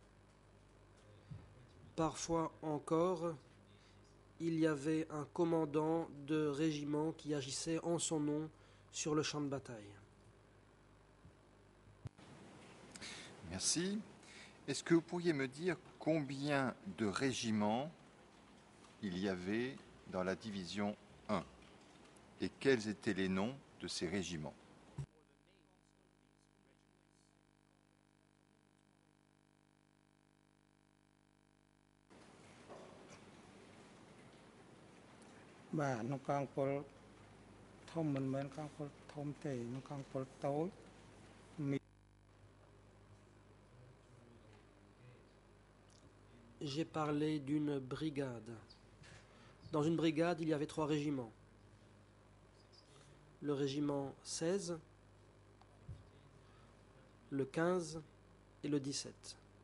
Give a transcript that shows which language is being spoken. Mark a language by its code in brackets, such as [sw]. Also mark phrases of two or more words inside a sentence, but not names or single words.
[fr] Parfois encore, il y avait un commandant de régiment qui agissait en son nom sur le champ de bataille. Merci. Est-ce que vous pourriez me dire combien de régiments il y avait dans la division 1 et quels étaient les noms de ces régiments? [km] បាទនៅកងពលធំមិនមែនកងពលធំទេនៅកងពលតូច [fr] J'ai parlé d'une brigade. Dans une brigade, il y avait 3 régiments. Le régiment 16, le 15 et le 17.